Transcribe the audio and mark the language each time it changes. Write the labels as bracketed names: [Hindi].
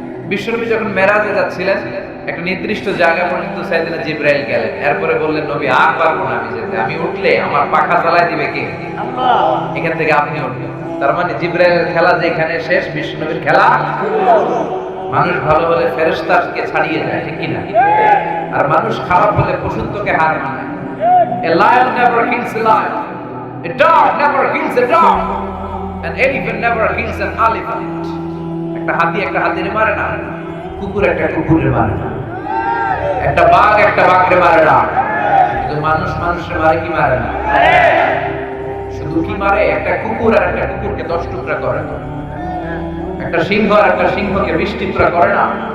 [Bangla] বিশ্বনবী যখন মেরাজে যাচ্ছিলেন একটা নির্দিষ্ট জায়গা পর্যন্ত সাইয়েদনা জিবরাইল গেলেন, এরপরে বললেন নবী আর পারবো না আমি যেতে, আমি উঠলে আমার পাখা চালায় দিবে কে? আল্লাহ। এখান থেকে আপনি উঠবেন। তার মানে জিবরাইলের খেলা যেখানে শেষ, বিশ্বনবীর খেলা। মানুষ ভালো হলে ফেরেশতাকে ছাড়িয়ে যায়। ঠিক কিনা? আর মানুষ খারাপ হলে পশুত্বকে হার মানায়। [English] A lion never kills a lion, a dog never kills a dog, an elephant never kills an elephant. [Bangla] একটা হাতি একটা হাতিরে মারে না, কুকুর একটা কুকুরে মারে না, একটা বাঘ একটা বাঘরে মারে না। কিন্তু মানুষ মানুষের মারে কি মারে না? শুধু কি মারে? একটা কুকুর আর একটা কুকুরকে 10 টুকরা করে না, একটা সিংহ আর একটা সিংহকে 20 টুকরা করে না।